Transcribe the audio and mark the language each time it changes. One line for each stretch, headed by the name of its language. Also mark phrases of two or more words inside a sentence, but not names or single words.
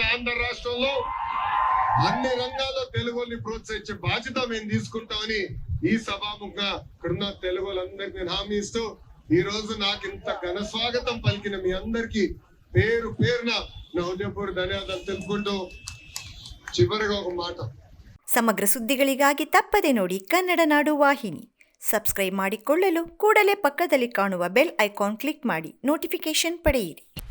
Telugu: ఆంధ్ర రాష్ట్రంలో అన్ని రంగాల్లో తెలుగుని ప్రోత్సహించే బాధ్యత మేము తీసుకుంటామని ఈ సభాముఖంగా ఇక్కడున్న తెలుగు వాళ్ళందరికీ నేను హామీ ఇస్తూ, ఈ రోజు నాకు ఇంత ఘన స్వాగతం పలికిన మీ అందరికీ పేరు పేరున నా హృదయపూర్వక ధన్యవాదాలు తెలుపుకుంటూ చివరిగా ఒక మాట.
Kannada: ಸಮಗ್ರ ಸುದ್ದಿಗಳಿಗಾಗಿ ತಪ್ಪದೆ ನೋಡಿ ಕನ್ನಡ ನಾಡು ವಾಹಿನಿ. ಸಬ್ಸ್ಕ್ರೈಬ್ ಮಾಡಿಕೊಳ್ಳಲು ಕೂಡಲೇ ಪಕ್ಕದಲ್ಲಿ ಕಾಣುವ
English: bell icon click
Kannada: ಮಾಡಿ ನೋಟಿಫಿಕೇಶನ್ ಪಡೆಯಿರಿ.